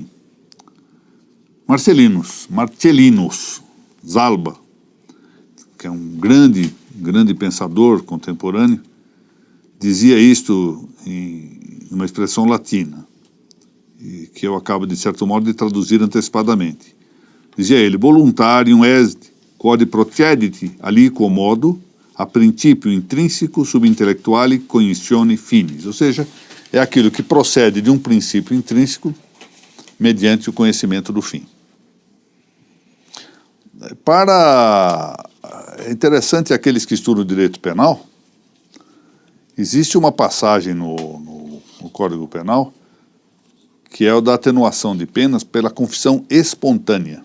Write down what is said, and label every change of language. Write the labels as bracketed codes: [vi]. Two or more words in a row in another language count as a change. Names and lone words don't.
[pt] Marcellinus Zalba, que é um grande pensador contemporâneo, dizia isto em uma expressão latina, que eu acabo, de certo modo, de traduzir antecipadamente. Dizia ele, [la] voluntarium est quod procedit aliquo modo a princípio intrínseco subintellectuale cognizione finis, [pt] ou seja, é aquilo que procede de um princípio intrínseco mediante o conhecimento do fim. É interessante aqueles que estudam direito penal, existe uma passagem no Código Penal que é o da atenuação de penas pela confissão espontânea.